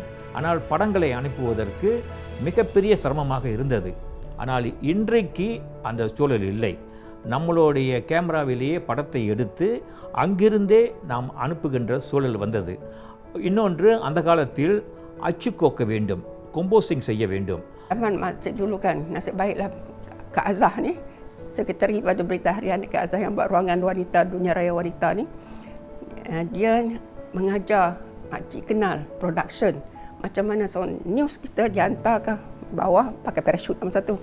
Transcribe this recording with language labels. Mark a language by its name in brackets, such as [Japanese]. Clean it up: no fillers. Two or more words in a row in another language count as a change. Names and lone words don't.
[Tamil] ஆனால் படங்களை அனுப்புவதற்கு மிகப்பெரிய சிரமமாக இருந்தது. ஆனால் இன்றைக்கு அந்த சூழல் இல்லை. நம்மளுடைய கேமராவிலேயே படத்தை எடுத்து அங்கிருந்தே நாம் அனுப்புகின்ற சூழல் வந்தது. இன்னொன்று, அந்த காலத்தில் அச்சு கோக்க வேண்டும், கம்போசிங் செய்ய வேண்டும். [Malay] Masjid dulu kan, nasib baiklah Kak Azah ni, sekretari pada Berita Harian Kak Azah yang buat ruangan wanita, Dunia Raya Wanita ni, dia mengajar makcik kenal production. Macam mana [English] sound news [Malay] kita dihantar ke bawah pakai parachute masa tu.